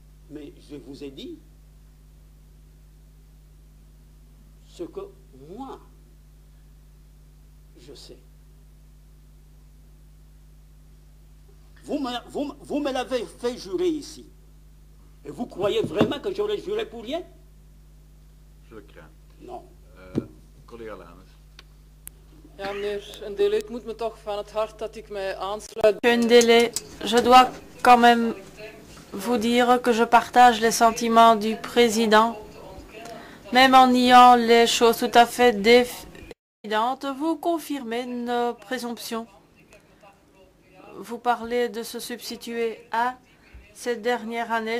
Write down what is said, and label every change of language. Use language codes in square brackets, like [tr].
[fr] Mais je vous ai dit ce que moi, je sais. Vous me l'avez fait jurer ici. Et vous croyez vraiment que j'aurais juré pour rien? Je le crains. Non. [nl] Collega Laners. Ja, meneer Ndélé, het moet me toch van het hart dat ik mij aansluit. [fr] Monsieur Ndélé, je dois quand même vous dire que je partage les sentiments du président. Même en niant les choses tout à fait évidentes, vous confirmez nos présomptions. Vous parlez de se substituer à cette dernière année.